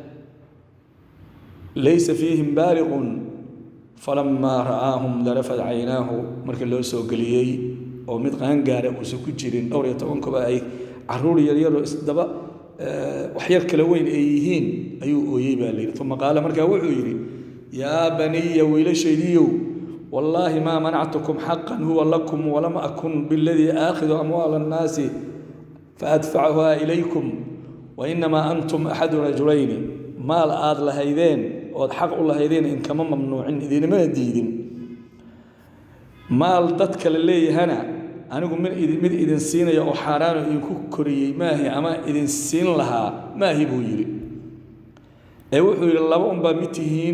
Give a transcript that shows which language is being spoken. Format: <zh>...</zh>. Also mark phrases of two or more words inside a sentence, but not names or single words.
<ar>ليس فيهم بالغ فلما رآهم ذرفت عيناه</ar> <so>markii loo soo galiyay oo mid qaan gaar ah uu ku jirin dhowr iyo 10 kuba ay caruur yar yar oo isdaba wax yar kala weyn ay yihiin ayuu ooyay baa leeyahay</so> <ar>ثم قال</ar> <so>markaa wuxuu yiri</so> <ar>يا بني</ar> <so>wiilashaydiyo</so> <ar>والله ما منعتكم حقا هو لكم ولم أكن بالذي آخذ أموال الناس فأدفعها إليكم وإنما أنتم أحد رجلين</ar> <so>maal aad lahaydeen oo xaq u lahaydeen in kama mamnuucin idinama diidin maal dadka la leeyahana anigu mid idin siinaya oo xaraan oo ku koriyay maahi ama idin siin lahaa maahi buu yiri ee wuxuu yiri laba baa mitihiin</so>